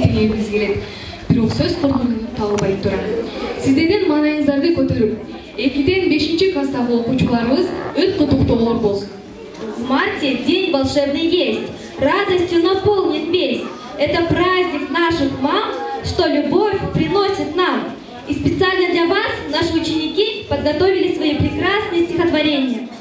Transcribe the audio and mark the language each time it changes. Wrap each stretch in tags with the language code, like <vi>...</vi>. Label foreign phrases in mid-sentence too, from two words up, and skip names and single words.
<ky>бергибиз келет. Бирок сөз кылган табылбай турат. Сиздердин маанайыңыздарды көтөрүп, 2-5 класстагы окуучуларыбыз өт кутуктоолор болсун.</ky> <ru>В марте день волшебный есть, радостью наполнит весь. Это праздник наших мам, что любовь приносит нам. И специально для вас наши ученики подготовили свои прекрасные стихотворения.</ru>